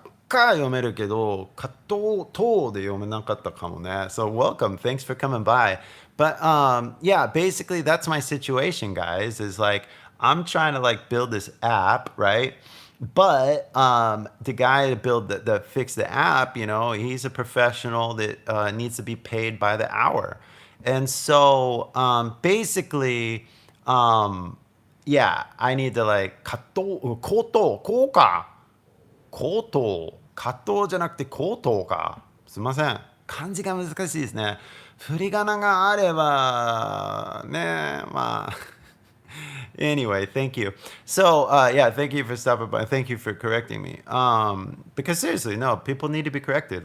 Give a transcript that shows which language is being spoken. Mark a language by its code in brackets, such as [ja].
[ja] 読めるけど、加藤等で読めなかったかもね。 [en] So welcome, thanks for coming by. But yeah, basically that's my situation, guys. Is like I'm trying to like build this app, right? But the guy to build fix the app, he's a professional that needs to be paid by the hour, and so basically, yeah, I need to like [ja] こうか。口頭、加藤じゃなくて口頭か。すいません。漢字が難しいですね。振り仮名があれば、ね、まあ。 [en] Anyway, thank you. So, yeah, thank you for stopping by. Thank you for correcting me. Because seriously, no, people need to be corrected.